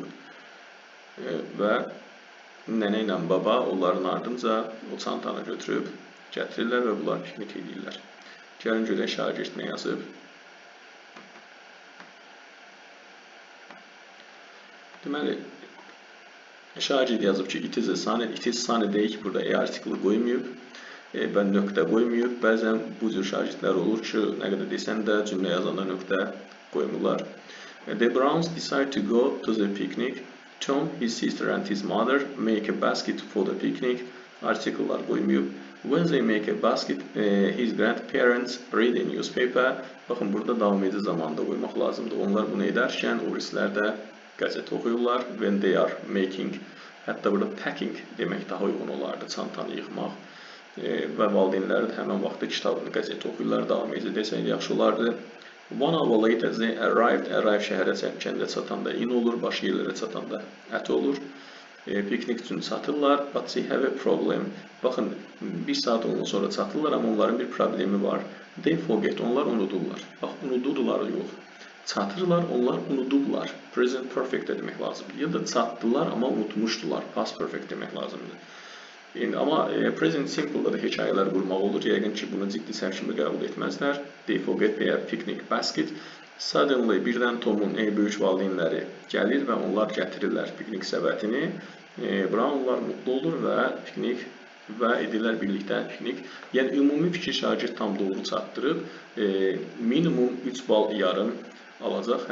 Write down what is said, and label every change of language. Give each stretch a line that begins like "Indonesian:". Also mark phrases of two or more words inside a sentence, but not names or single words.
Azerbaijani: Və nənə ilə baba onların ardınca o çantanı götürüb gətirirlər və bunlar piknik edirlər. Gəlin görək şagird nə yazıb. Deməli, şagird yazıb ki,
English: it is sunny day,
Azerbaijani: burada artiklı qoymayıb və nöqtə qoymayıb. Bəzən bu cür şagirdlər olur ki, nə qədər desən də cümlə yazanda nöqtə qoymurlar.
English: The Browns decide to go to the picnic. Tom, his sister and his mother make a basket for the picnic.
Azerbaijani: Article'lar qoymayıb.
English: When they make a basket, his grandparents read a newspaper.
Azerbaijani: Baxın, burada davam edici zamanda qoymaq lazımdır. Onlar bunu edərkən, oristlər də qəzet oxuyurlar.
English: When they are making,
Azerbaijani: hətta burada packing demək daha uyğun olardı, çantanı yığmaq. Və valideynlər də həmən vaxtda kitabını, qəzeti oxuyurlar, davam edici desək yaxşı olardı.
English: 1 hour later they arrived.
Azerbaijani: Arrive şəhərə kəndə çatanda in olur, başqa yerlərə çatanda ət olur. Piknik üçün çatırlar,
English: but they have a problem.
Azerbaijani: Baxın, 1 saat ondan sonra çatırlar, amma onların bir problemi var.
English: They forget,
Azerbaijani: onlar unudurlar. Bax, unudurlar yox. Çatırlar, onlar unudurlar.
English: Present perfect
Azerbaijani: demək lazımdır. Ya da çatdılar, amma unutmuşdular.
English: Past perfect
Azerbaijani: demək lazımdır. Amma
English: present simple-
Azerbaijani: da da hekayələr qurmaq olur. Yəqin ki, bunu ciddi sərkimi qəbul etməzlər.
English: They forget their picnic basket. Suddenly,
Azerbaijani: birdən Tomun böyük valideynləri gəlir və onlar gətirirlər piknik səbətini. Brownlar mutlu olur və piknik və edirlər birlikdə piknik. Yəni, ümumi fikir şagird tam doğru çatdırıb. Minimum 3 bal yarım alacaq.